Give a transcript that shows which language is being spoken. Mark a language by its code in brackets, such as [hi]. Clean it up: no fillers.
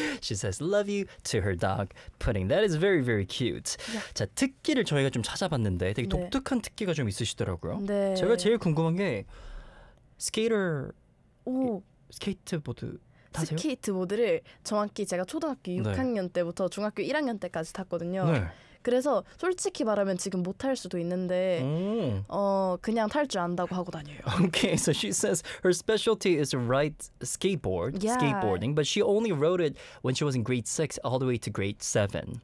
[en] She says love you to her dog, Pudding. That is very, very cute. Yeah. [ko] 자, 특기를 저희가 좀 찾아봤는데 되게 네. 독특한 특기가 좀 있으시더라고요. 네. 제가 제일 궁금한 게 스케이터, 오. 스케이트보드 타세요? 스케이트보드를 정확히 제가 초등학교 네. 6학년 때부터 중학교 1학년 때까지 탔거든요. 네. 그래서 솔직히 말하면 지금 못 탈 수도 있는데 그냥 탈 줄 안다고 하고 다녀요. [en] Okay, so she says her specialty is to ride skateboard, yeah. skateboarding, but she only rode it when she was in grade 6 all the way to grade 7.